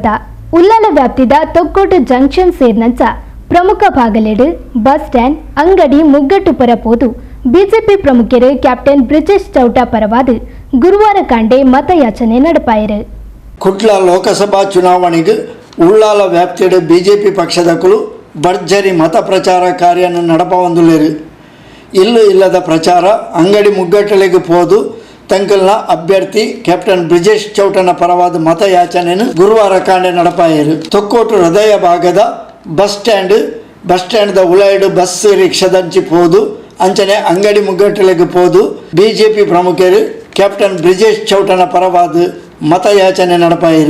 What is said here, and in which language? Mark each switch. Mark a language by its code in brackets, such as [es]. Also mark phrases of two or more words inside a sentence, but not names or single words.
[tcy] ಉಳ್ಳಾಲ ವ್ಯಾಪ್ತಿದ ತೊಕ್ಕೋಟು ಜಂಕ್ಷನ್ ಸೇರಿನಂಚ ಪ್ರಮುಖ ಭಾಗಲೇಡು [en] bus stand, [tcy] ಅಂಗಡಿ ಮುಗ್ಗಟ್ಟು ಪರಪೋದು ಬಿಜೆಪಿ ಪ್ರಮುಖರು ಕ್ಯಾಪ್ಟನ್ ಬ್ರಿಜೇಶ್ ಚೌಟ ಪರವಾದ ಗುರುವಾರ ಕಾಂಡೆ ಮತಯಾಚನೆ ನಡೆಪಾಯಿರು. ಕುಟ್ಲ ಲೋಕಸಭಾ ಚುನಾವಣೆಗೆ ಉಳ್ಳಾಲ ವ್ಯಾಪ್ತಿಯ BJP ಪಕ್ಷದಕಲು ಭರ್ಜರಿ ಮತ ಪ್ರಚಾರ ಕಾರ್ಯನ ನಡಪ ಹೊಂದುಲೇರು. ಇಲ್ಲದ ಪ್ರಚಾರ, ಅಂಗಡಿ ಮುಗ್ಗಟ್ಟಲೆಗೆ ಪೋದು ತಂಕಲ್ನ ಅಭ್ಯರ್ಥಿ ಕ್ಯಾಪ್ಟನ್ ಬ್ರಿಜೇಶ್ ಚೌಟನ ಪರವಾದ ಮತಯಾಚನೆಯನ್ನು ಗುರುವಾರ ಕಾಂಡೆ ನಡಪಾಯರು. ತೊಕ್ಕೋಟು ಹೃದಯ ಭಾಗದ [en] bus stand [tcy] ಉಲಾಯ್ಡು ಬಸ್ ರಿಕ್ಷಾದಂಚಿ ಪೋದು ಅಂಚನೆ ಅಂಗಡಿ ಮುಗ್ಗಟ್ಟಲೆಗೆ ಪೋದು ಬಿಜೆಪಿ ಪ್ರಮುಖರು ಕ್ಯಾಪ್ಟನ್ ಬ್ರಿಜೇಶ್ ಚೌಟನ ಪರವಾದ ಮತಯಾಚನೆ ನಡಪಾಯರು.